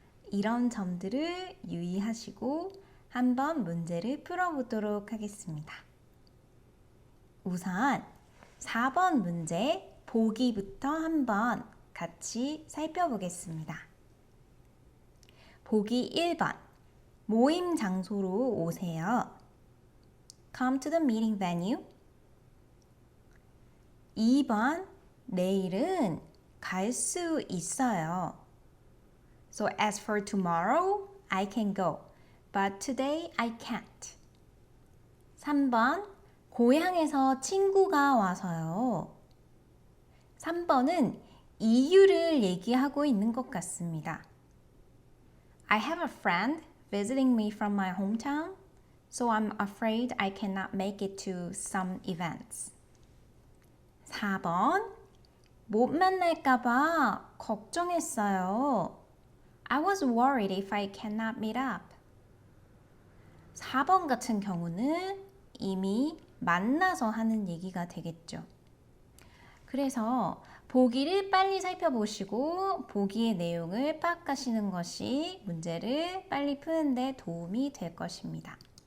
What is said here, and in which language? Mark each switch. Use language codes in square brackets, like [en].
[ko] 이런 점들을 유의하시고 한번 문제를 풀어보도록 하겠습니다. 우선 4번 문제 보기부터 한번 같이 살펴보겠습니다. 보기 1번 모임 장소로 오세요. [en] Come to the meeting venue. [ko] 2번 내일은 갈 수 있어요. [en] So as for tomorrow, I can go, but today I can't. [ko] 3번, 고향에서 친구가 와서요. 3번은 이유를 얘기하고 있는 것 같습니다. [en] I have a friend visiting me from my hometown, so I'm afraid I cannot make it to some events. [ko] 4번, 못 만날까봐 걱정했어요. [en] I was worried if I cannot meet up. [ko] 4번 같은 경우는 이미 만나서 하는 얘기가 되겠죠. 그래서 보기를 빨리 살펴보시고 보기의 내용을 파악하시는 것이 문제를 빨리 푸는데 도움이 될 것입니다.